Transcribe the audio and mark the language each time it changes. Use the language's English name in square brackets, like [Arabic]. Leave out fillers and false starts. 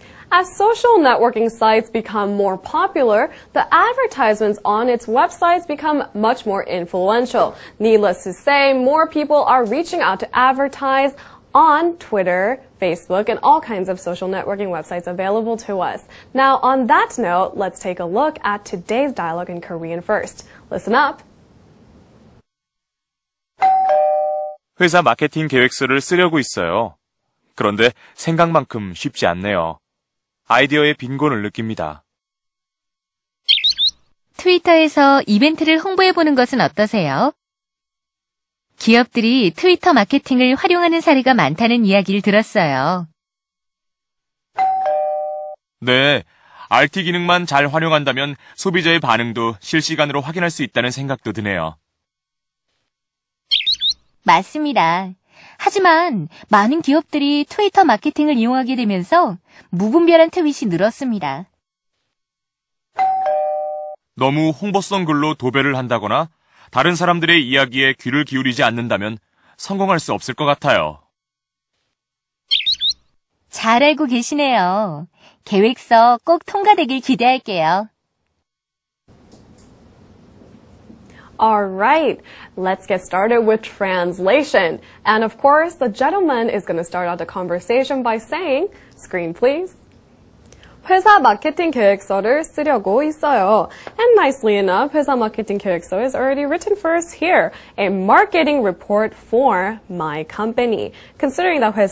[English] As social networking sites become more popular, the advertisements on its websites become much more influential. Needless to say, more people are reaching out to advertise on Twitter, Facebook, and all kinds of social networking websites available to us. Now, on that note, let's take a look at today's dialogue in Korean first. Listen up. [Korean] 회사 마케팅 계획서를 쓰려고 있어요. 그런데 생각만큼 쉽지 않네요. 아이디어의 빈곤을 느낍니다. 트위터에서 이벤트를 홍보해보는 것은 어떠세요? 기업들이 트위터 마케팅을 활용하는 사례가 많다는 이야기를 들었어요. 네, RT 기능만 잘 활용한다면 소비자의 반응도 실시간으로 확인할 수 있다는 생각도 드네요. 맞습니다. 하지만 많은 기업들이 트위터 마케팅을 이용하게 되면서 무분별한 트윗이 늘었습니다. 너무 홍보성 글로 도배를 한다거나 다른 사람들의 이야기에 귀를 기울이지 않는다면 성공할 수 없을 것 같아요. 잘 알고 계시네요. 계획서 꼭 통과되길 기대할게요. [English] Alright, let's get started with translation. And of course, the gentleman is going to start out the conversation by saying, screen please. [Korean] 회사 마케팅 계획서를 쓰려고 있어요. [English] And nicely enough, [Korean] 회사 마케팅 계획서 [English] is already written for us here. A marketing report for my company. Considering that 회사